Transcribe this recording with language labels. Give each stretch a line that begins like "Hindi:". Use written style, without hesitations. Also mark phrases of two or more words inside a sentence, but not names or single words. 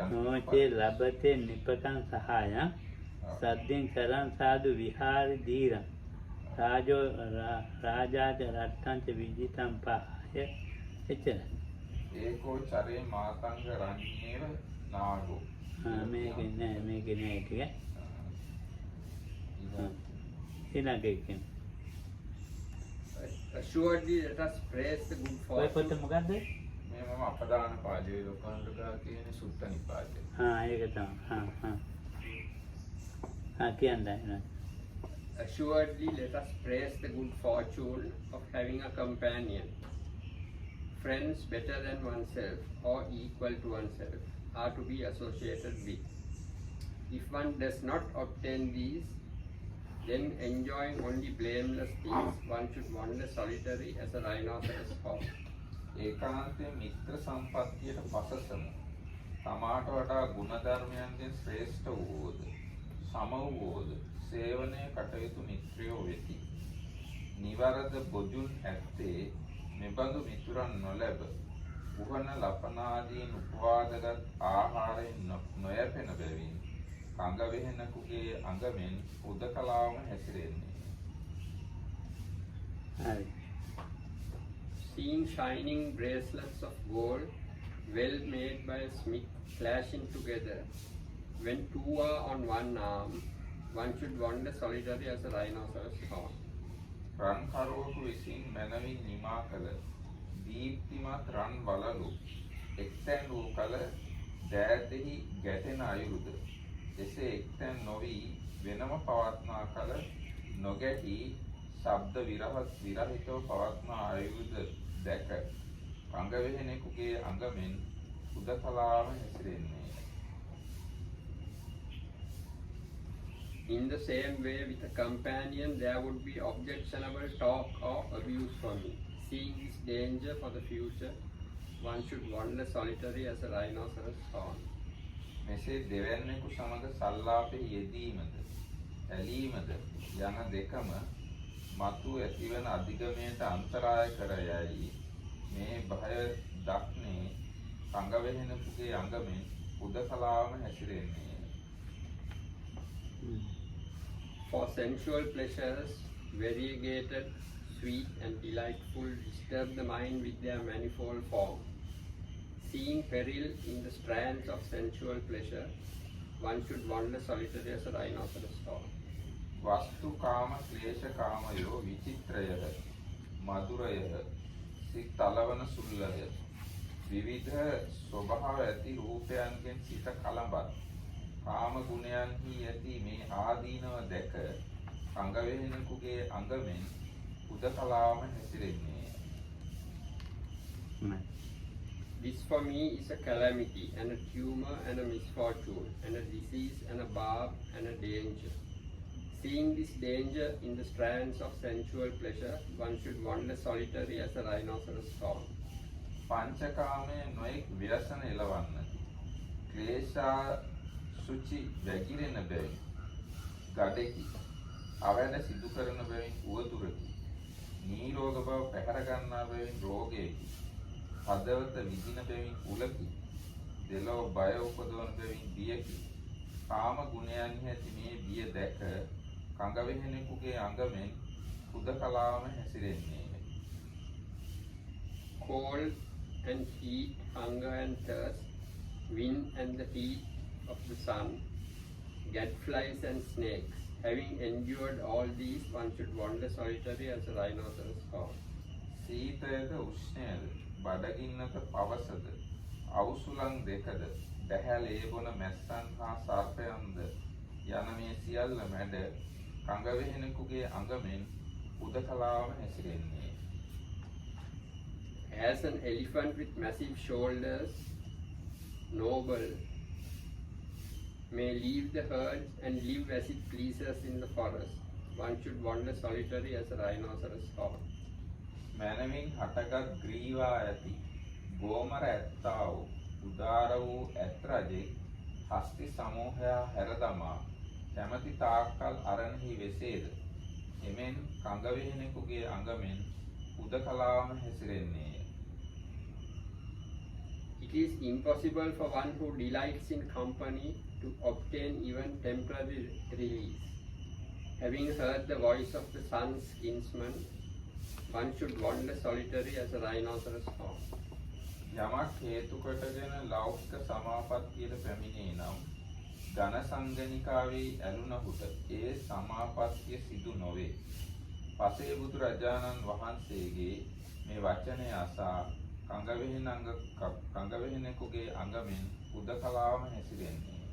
Pali: නෝචේ ලබතේ නිපකං සහායං සද්දින් චරං සාදු විහාර දීන රාජාජ රට්ටං විජිතම් පායේ එච්චර. ඒකෝචරේ මාතංග රඤ්ඤේව නාගෝ.
Sinhala: මේකේ නෑ ටික. ඊළඟට
English: Assuredly, let us praise the good
Sinhala: ඔය පොත
English: fortune.
Sinhala: මොකද්ද? මේ මම අපදාන පාළියේ ලෝකන්දකා කියන සුත්ත නිපාතේ. ඒක තමයි. කියන්නේ.
English: Assuredly, let us praise the good fortune of having a companion. Friends better than oneself or equal to oneself are to be associated with. If one does not obtain these, then enjoying only blameless things, one should wander solitary as a rhinoceros horn.
Sinhala: ඒකාන්තයෙන් මිත්‍ර සම්පත්තියට පසසමු. තමාට වඩා ගුණ ධර්මයන්ගෙන් ශ්‍රේෂ්ඨ වූවෝද සම වූවෝද සේවනයේ කටයුතු මිත්‍රයෝ වෙති. නිවරද බොජුන් ඇත්තේ මෙබඳු මිතුරන් නොලැබ උහන ලපනාදීන් උපවාදගත් ආහාරයෙන් නොයැපෙන බැවින් කංගවෙහෙනකුගේ අඟමෙන් උදකලාවම හැසිරෙන්නේ. හරි.
English: Seeing shining bracelets of gold, well made by a smith, clashing together, when two are on one arm, one should wander solitary as a rhinoceros horn.
Sinhala: රන් කරුවකු විසින් මැනවින් නිමා කළ දීප්තිමත් රන් වලලු එක්තැන් වූ කල දෑතෙහි ගැටෙන අයුරුද එසේ එක්තැන් නොවී වෙනම පවත්නා කල නොගැටි ශබ්ද විරහිතව පවත්නා අයුරුද දැක කංගවෙහෙනෙකුගේ අඟමෙන් උදකලාම හැසිරෙන්නේ.
English: In the same way, with a companion, there would be objectionable talk or abuse from him. Seeing this danger for the future, one should wander solitary as a rhinoceros horn.
Sinhala: මෙසේ දෙවැන්නෙකු සමග සල්ලාපෙහි යෙදීමද ඇලීමද යන දෙකම මතු ඇතිවන අධිගමයට අන්තරාය කර යයි මේ භය දක්නේ කංගවෙහෙනකුගේ අඟමෙන් උදකලාවම හැසිරෙන්නේ.
English: For sensual pleasures, variegated, sweet and delightful, disturb the mind with their manifold forms. Seeing peril in the strands of sensual pleasure, one should wander solitary as a rhinoceros horn.
Sinhala: වස්තු කාම ක්ලේශ කාමයෝ විචිත්‍රයද මధుරයද සිත් තලවන සුල්ලය විවිධ ස්වභාව ඇති රූපයන්ගෙන් සිත කලඹත්. කාම ගුණයන්හි ඇති මේ ආදීනව දැක අංගවේහෙනෙකුගේ අංගමෙන් උදකලාවම හැසිරෙන්නේ.
English: This for me is a calamity and a tumor and a misfortune and a disease and a barb and a danger. Seeing this danger in the strands of sensual pleasure, one should wander solitary as a rhinoceros horn.
Sinhala: පංචකාමයේ නොයෙක් ව්‍යසන එළවන්නකි. ක්ලේශා සුචි වැగిරෙන බැවින් ගඩෙකි. අවැඩ සිදු කරන බැවින් උවදුරකි. නීරෝග බව පැහැර ගන්නා බැවින් රෝගයකි. හදවත විදින බැවින් උලකි. දෙලොව බය උපදවන බැවින් බියකි. කාම ගුණයන්හි ඇති මේ බිය දැක කංගවෙහෙනෙකුගේ අංගමෙන් හුදකලාවම හැසිරෙන්නේ.
English: Cold and heat, hunger and thirst, wind and the heat of the sun, gadflies and snakes. Having endured all these, one should wander solitary as a rhinoceros horn.
Sinhala: සීතයද උෂ්ණයද බඩගින්නක පවසද අවුසුලන් දෙකද දැහැල් ඒබොන මැස්සන් හා සර්පයන්ද යන මේ සියල්ල මැඩ කංගවෙහෙනෙකුගේ අංගමෙන් උදකලාවම හැසිරෙන්නේ.
English: As an elephant with massive shoulders, noble, may leave the herd and live as it pleases in the forest, one should wander solitary as a rhinoceros horn.
Sinhala: මැනවින් හටගත් ග්‍රීවා ඇති ගෝමර ඇත්තා වූ උදාර වූ ඇත් රජෙක් හස්ති සමූහයා හැර දමා කැමැති තාක්කල් අරණෙහි වෙසේද. එමෙන් කංගවෙහෙනෙකුගේ අංගමෙන් උදකලාවම හැසිරෙන්නේය.
English: It is impossible for one who delights in company to obtain even temporary release. Having heard the voice of the sun's kinsman, one should wander solitary as a rhinoceros horn.
Sinhala: යමක් හේතු කොටගෙන ලෞකික සමාපත්තියට පැමිණේ නම් ඝන සංගණිකාවේ ඇලුනහුට ඒ සමාපත්තිය සිදු නොවේ. පසේ බුදු රජාණන් වහන්සේගේ මේ වචනය අසා කංගවෙහෙනෙකුගේ අංගමෙන් උදකලාවම හැසිරෙන්නේ.